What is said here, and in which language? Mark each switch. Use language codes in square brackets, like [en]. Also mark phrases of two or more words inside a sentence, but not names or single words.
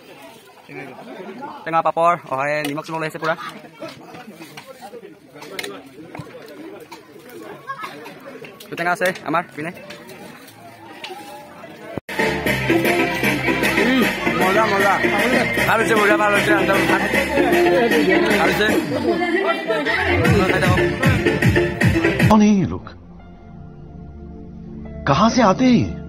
[as] পাপৰ হয় নিমখ চিমখ লাগিছে পুৰা টেঙা আছে আমাৰ পিনে মজা ভাল হৈছে বঢ়িয়া ভাল হৈছে আঞ্জা ভাত ভাল হৈছে [hi] कौन है ये लोग कहां से आते हैं